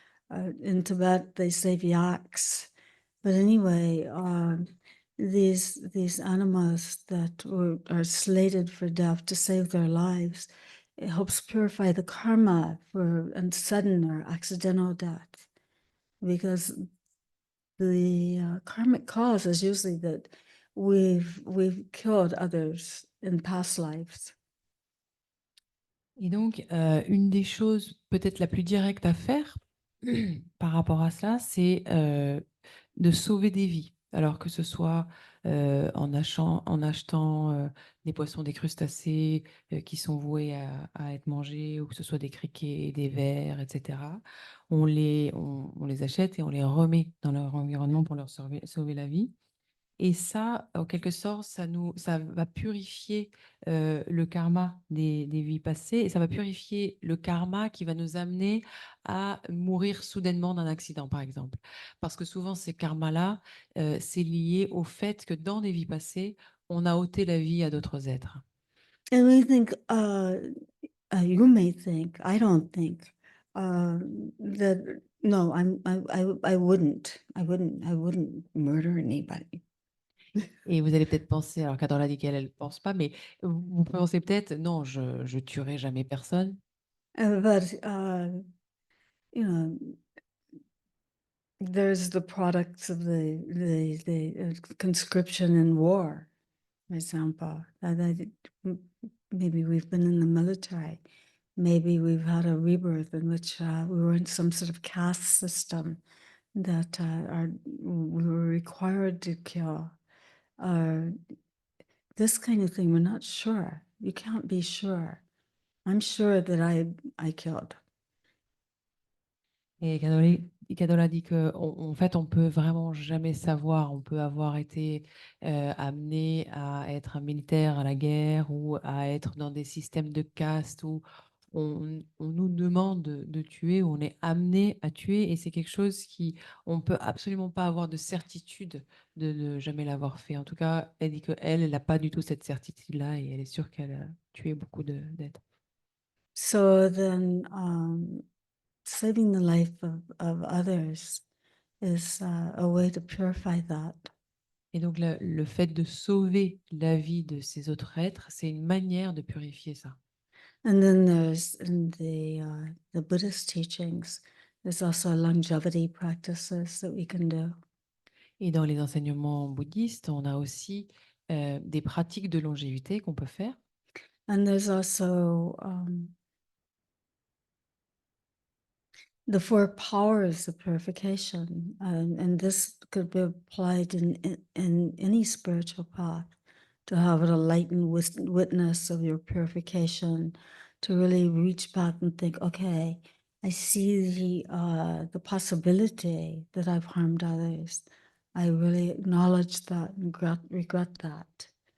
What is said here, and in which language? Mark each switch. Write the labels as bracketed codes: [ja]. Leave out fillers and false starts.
[en] In Tibet, they save yaks. But anyway, these animals that are slated for death to save their lives, it helps purify the karma for sudden or accidental death, because the karmic cause is usually that we've killed others in past lives. [fr] Et donc, une des choses peut-être la plus directe à faire par rapport à cela, c'est de sauver des vies. Alors que ce soit en achetant des poissons, des crustacés qui sont voués à être mangés, ou que ce soit des criquets, des vers, etc. On les achète et on les remet dans leur environnement pour leur sauver la vie. Et ça, en quelque sorte, ça va purifier le karma des vies passées, et ça va purifier le karma qui va nous amener à mourir soudainement d'un accident, par exemple. Parce que souvent, ces karmas-là, c'est lié au fait que dans des vies passées, on a ôté la vie à d'autres êtres. [en] And we think, you may think, I don't think, that no, I wouldn't murder anybody. [fr] Et vous allez peut-être penser, alors qu'Adora dit qu'elle ne pense pas, mais vous pensez peut-être, non, je tuerai jamais personne. [en] But you know, there's the products of the conscription in war, for example. Maybe we've been in the military. Maybe we've had a rebirth in which we were in some sort of caste system that we were required to kill. This kind of thing, we're not sure. You can't be sure. I'm sure that I killed. [fr] Et Cadola dit que, en fait, on peut vraiment jamais savoir. On peut avoir été amené à être un militaire à la guerre, ou à être dans des systèmes de caste où on nous demande de tuer, où on est amené à tuer, et c'est quelque chose on peut absolument pas avoir de certitude de ne jamais l'avoir fait. En tout cas, elle dit qu'elle, elle n'a pas du tout cette certitude-là, et elle est sûre qu'elle a tué beaucoup d'êtres. [en] So then, saving the life of others is a way to purify that. [fr] Et donc, le fait de sauver la vie de ces autres êtres, c'est une manière de purifier ça. [en] And then there's in the Buddhist teachings, there's also longevity practices that we can do. [fr] Et dans les enseignements bouddhistes, on a aussi des pratiques de longévité qu'on peut faire. [en] And there's also the four powers of purification, and this could be applied in any spiritual path, to have an enlightened witness of your purification, to really reach back and think, okay, I see the possibility that I've harmed others. I really acknowledge that and regret that.